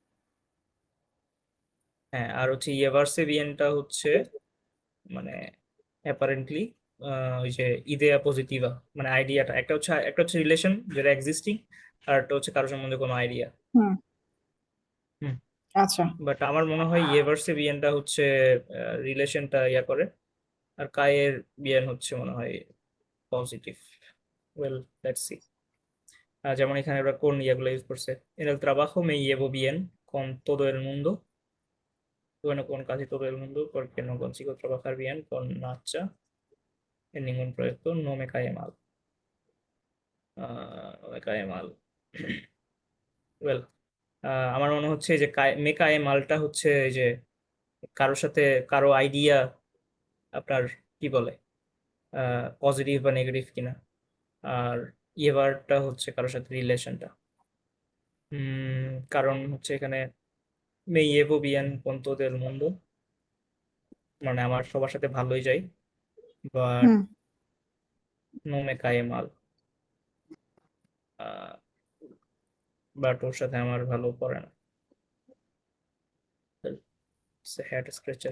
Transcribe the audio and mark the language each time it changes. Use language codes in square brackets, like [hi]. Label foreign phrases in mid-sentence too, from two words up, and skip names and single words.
[bn] হ্যাঁ, আর হচ্ছে [es] llevarse bien [bn] হচ্ছে মানে অ্যাপারেন্টলি ওই যে [es] idea positiva, [bn] মানে আইডিয়াটা, একটা হচ্ছে রিলেশন যেটা এক্সিস্টিং, আর একটা হচ্ছে কারো সম্বন্ধে কোনো আইডিয়া। হুম হুম। আচ্ছা বাট আমার মনে হয় [es] llevarse bien [bn] হচ্ছে রিলেশনটা ইয়া করে, আর [es] caer bien [bn] হচ্ছে মনে হয় পজিটিভ। [en] well let's see. [bn] যেমন এখানে ওরা কোন ইয়াগুলো ইউজ করছে, [es] en el trabajo me llevo bien con todo el mundo, bueno, con casi todo el mundo porque no consigo trabajar bien con Nacha en ningún proyecto, no me cae mal. No me cae mal. [bn] ওয়েল, আমার মনে হচ্ছে এই যে [es] me cae mal [bn] হচ্ছে এই যে কারোর সাথে কারো আইডিয়া আপনার কি বলে পজিটিভ বা নেগেটিভ কিনা, আর এবারটা হচ্ছে কারোর সাথে রিলেশনটা। কারণ হচ্ছে এখানে [es] me llevo bien con todo el mundo, [bn] মানে আমার সবার সাথে ভালোই যাই, বাট হুম [es] no me cae mal, [bn] বাট ওর সাথে আমার ভালো পড়ে না। [en] head scratcher.